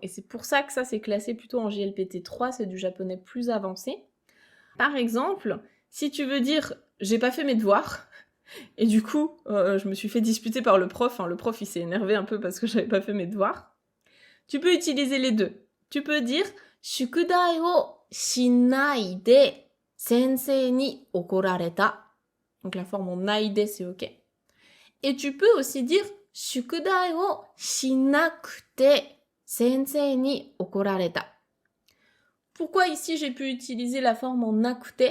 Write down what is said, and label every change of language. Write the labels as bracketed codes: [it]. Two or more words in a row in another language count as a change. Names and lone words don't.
[fr] Et c'est pour ça que ça, c'est classé plutôt en JLPT 3, c'est du japonais plus avancé. Par exemple, si tu veux dire « j'ai pas fait mes devoirs », et du coup, je me suis fait disputer par le prof, le prof il s'est énervé un peu parce que j'avais pas fait mes devoirs, tu peux utiliser les deux. Tu peux dire « [ja] 宿題 を しないで 先生 に 怒られた ». [fr] Donc la forme en naide, c'est ok. Et tu peux aussi dire « [ja] 宿題 を しなくて 先生 に 怒られた ». [fr] Pourquoi ici j'ai pu utiliser la forme en nakute?